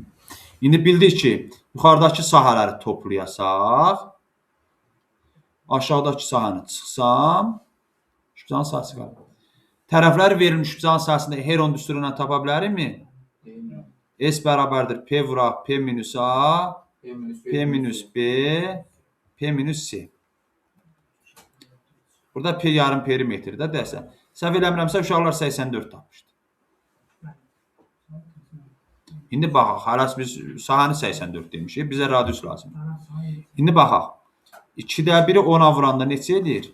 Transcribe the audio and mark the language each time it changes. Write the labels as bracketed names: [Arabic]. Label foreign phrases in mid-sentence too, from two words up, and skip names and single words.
[Azerbaijani] İndi bildik ki, yuxarıdakı sahələri toplayasaq, aşağıdakı sahəni çıxsam, üçbucağın sahəsi qalır. Tərəfləri verilmiş üçbucağın sahəsində Heron düsturu ilə tapa bilərikmi? Deyilmi? S bərabərdir P vuraq P minus A, P minus P minus B, P minus C. Burada P yarım perimetrdə dəsə. Səhv eləmirəmsə, uşaqlar 84 tapmışdı. İndi baxaq, hələs biz sahəni 84 demişik, bizə radius lazımdır. İndi baxaq, 2də 1-i 10-a vuranda neçə edir?